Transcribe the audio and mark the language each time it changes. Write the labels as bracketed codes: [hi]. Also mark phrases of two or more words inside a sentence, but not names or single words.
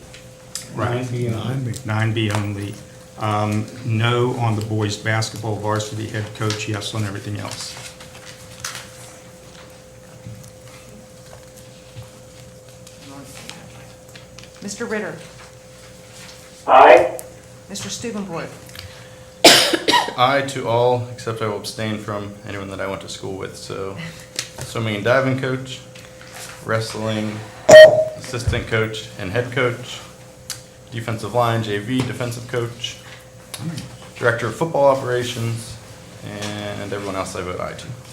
[en] Right. 9B only. No on the boys' basketball varsity head coach, yes on everything else. Mr. Ritter? Aye. Mr. Stubenborg? Aye to all, except I will abstain from anyone that I went to school with. So, swimming and diving coach, wrestling assistant coach and head coach, defensive line, JV defensive coach, director of football operations, and everyone else I vote aye to.